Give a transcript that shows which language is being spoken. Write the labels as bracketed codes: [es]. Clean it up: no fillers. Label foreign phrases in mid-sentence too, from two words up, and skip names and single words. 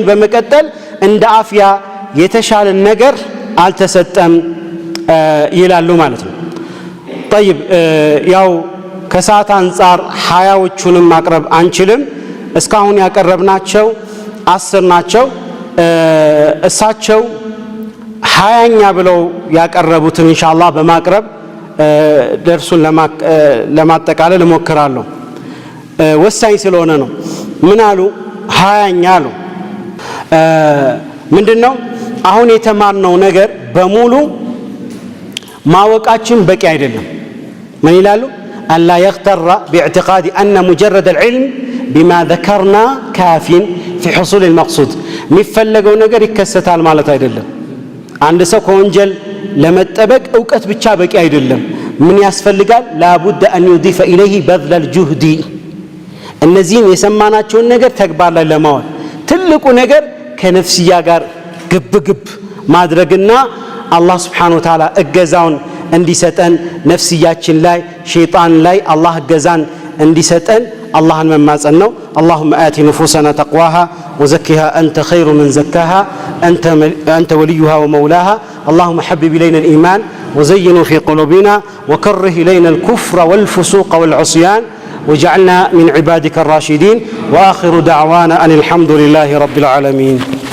[am] በመቀጠል እንደ አፍያ የተሻለ ነገር አልተሰጠም ይላሉ ማለት ነው። طيب ያው ከሰዓት አንፃር 20ዎቹንም ማቅረብ አንችልም። እስካሁን ያቀረብናቸው 10 ናቸው። እሳቸው 20ኛ ብለው ያቀረቡትን ኢንሻአላህ በማቅረብ ደርሱን ለማጠቃለል እሞክራለሁ። ወሳኝ ስለሆነ ነው። ምን አሉ? 20ኛ አሉ። ምንድነው? አሁን የተማርነው ነገር በሙሉ ማወቃችን በቂ አይደለም። ምን ይላሉ? [ar] ألا يغتر باعتقاد أن مجرد العلم بما ذكرنا كاف في حصول المقصود [am] የሚፈለገው ነገር ይከሰታል ማለት አይደለም። አንድ ሰው ከወንጀል ለመጠበቅ ዕውቀት ብቻ በቂ አይደለም። ምን ያስፈልጋል? [ar] لابد أن يضيف إليه بذل الجهد [am] እነዚህን የሰማናቸውን ነገር ተግባር ላይ ለማዋል ትልቁ ነገር ከነፍስያ ጋር ግብግብ ማድረግና አላህ [ar] سبحانه وتعالى [am] እገዛውን እንዲሰጠን ነፍስያችን ላይ ሸይጣን ላይ አላህ እገዛን እንዲሰጠን አላህን መማጸን ነው። [ar] اللهم آت نفوسنا تقواها وزكها أنت خير من زكاها أنت وليها ومولاها اللهم حبب إلينا الإيمان وزينه في قلوبنا وكره إلينا الكفر والفسوق والعصيان وجعلنا من عبادك الراشدين وآخر دعوانا أن الحمد لله رب العالمين.